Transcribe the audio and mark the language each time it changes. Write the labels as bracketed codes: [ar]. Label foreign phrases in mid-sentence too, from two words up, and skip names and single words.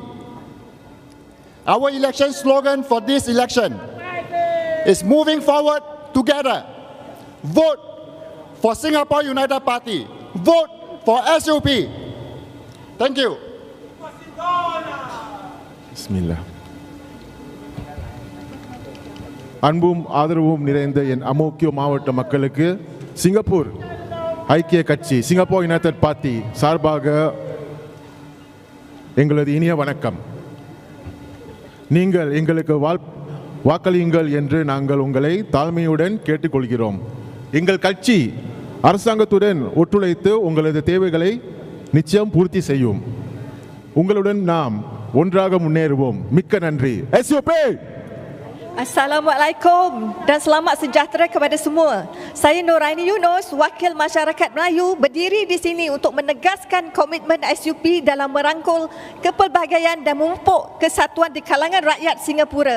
[en] Our election slogan for this election is moving forward together. Vote for Singapore United Party. Vote for SUP. Thank you. Bismillah. [ta] அன்பும் ஆதரவும் நிறைந்த என் அமோக்கியோ மாவட்ட மக்களுக்கு சிங்கப்பூர் ஐக்கிய கட்சி சிங்கப்பூர் யுனைடெட் பார்ட்டி சார்பாக எங்களது இனிய வணக்கம். நீங்கள் எங்களுக்கு வாக்களியுங்கள் என்று நாங்கள் உங்களை தாழ்மையுடன் கேட்டுக்கொள்கிறோம். எங்கள் கட்சி அரசாங்கத்துடன் ஒத்துழைத்து உங்களது தேவைகளை நிச்சயம் பூர்த்தி செய்யும். உங்களுடன் நாம் ஒன்றாக முன்னேறுவோம். மிக்க நன்றி. SUP. [ms] Assalamualaikum dan selamat sejahtera kepada semua. Saya Nuraini Yunus, Wakil Masyarakat Melayu, berdiri di sini untuk menegaskan komitmen SUP dalam merangkul kepelbagaian dan memupuk kesatuan di kalangan rakyat Singapura.